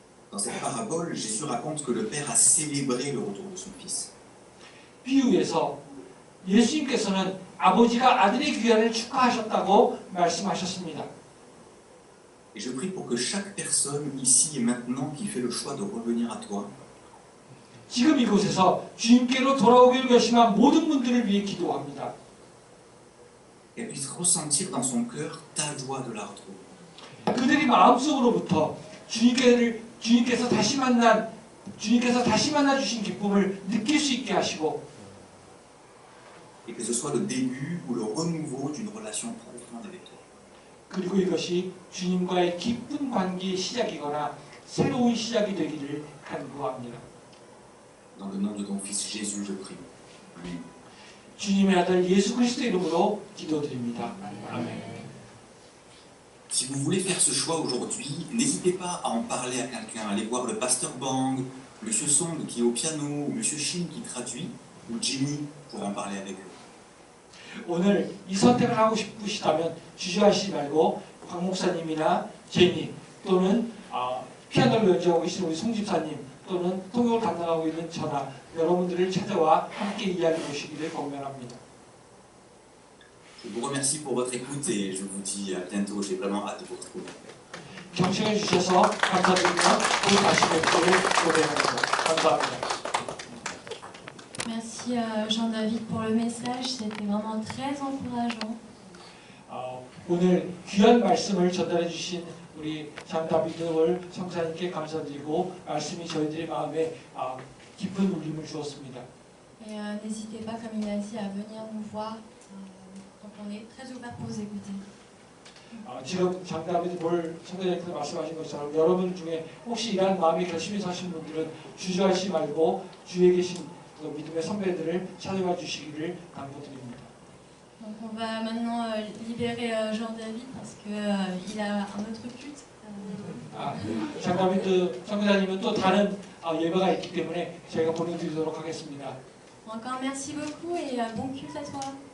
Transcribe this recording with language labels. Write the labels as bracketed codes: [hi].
[fr] Dans cette parabole, Jésus raconte que le Père a célébré le retour de son Fils. [ko] 비유에서 예수님께서는 아버지가 아들의 귀환을 축하하셨다고 말씀하셨습니다. [fr] Et je prie pour que chaque personne ici et maintenant qui fait le choix de revenir à toi [ko] 지금 이곳에서 주님께로 돌아오기를 결심한 모든 분들을 위해 기도합니다. [fr] qu'elle puisse ressentir dans son cœur ta joie de la retrouver. [ko] 그들이 마음속으로부터 주님께서 다시 만나 주신 기쁨을 느낄 수 있게 하시고 [fr] Et que ce soit le début ou le renouveau d'une relation profonde avec toi. [ko] 그리고 이것이 주님과의 깊은 관계의 시작이거나 새로운 시작이 되기를 간구합니다. [fr] Dans le nom de ton Fils Jésus, je prie. Amen. [ko] 주님의 아들 예수 그리스도의 이름으로 기도드립니다. 아멘. [fr] Si vous voulez faire ce choix aujourd'hui, n'hésitez pas à en parler à quelqu'un. Allez voir le pasteur Bang, Monsieur Song qui est au piano, ou Monsieur Shin qui traduit, ou Jimmy pour en parler avec eux. [ko] 오늘 이 선택을 하고 싶으시다면 주저하시지 말고 곽 목사님이나 제니 또는 피아노를 연주하고 계신 우리 송 집사님 또는 통역을 담당하고 있는 저나 여러분들을 찾아와 함께 이야기해 보시기를 권면합니다. [fr] Je vous remercie pour votre écoute et je vous dis à bientôt. J'ai vraiment hâte de vous retrouver. [ko] 경청해 주셔서 감사드리며 또 다시 뵙기를 기대합니다. 감사합니다. [fr] Merci Jean-David pour le message, c'était vraiment très encourageant. [ko] 오늘 귀한 말씀을 전달해 주신 우리 장다비드 성사님께 감사드리고 말씀이 저희들의 마음에 깊은 울림을 주었습니다. [fr] Et n'hésitez pas, comme il a dit, à venir nous voir. Donc on est très ouvert pour vous écouter. [ko] 지금 장다비드 성사님께서 말씀하신 것처럼 여러분 중에 혹시 이러한 마음의 결심에서 하신 분들은 주저하지 말고 주위에 계신 믿음의 선배들을 찾아와 주시기를 당부드립니다. [fr] Donc on va maintenant libérer Jean-David parce qu'il a un autre culte. [ko] 장다비드 성교사님은 또 다른 예배가 있기 때문에 저희가 보내드리도록 하겠습니다. [fr] Encore merci beaucoup et bon culte à toi.